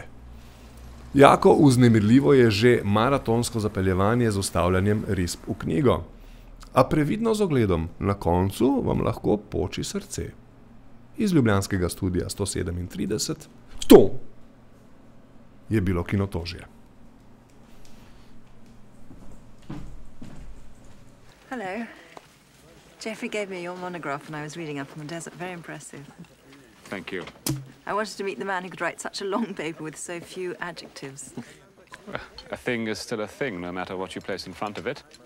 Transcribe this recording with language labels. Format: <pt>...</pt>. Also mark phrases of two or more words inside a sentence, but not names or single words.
<sl>Jako vznemirljivo je že maratonsko zapeljevanje z vstavljanjem risb v knjigo. A previdno z ogledom, na koncu vam lahko poči srce. Iz ljubljanskega studia 137, to je bilo Kinotožje.</sl> <en>Hello. Jeffrey gave me your monograph when I was reading up on the desert. Very impressive. Thank you. I wanted to meet the man who could write such a long paper with so few adjectives. A thing is still a thing, no matter what you place in front of it.</en>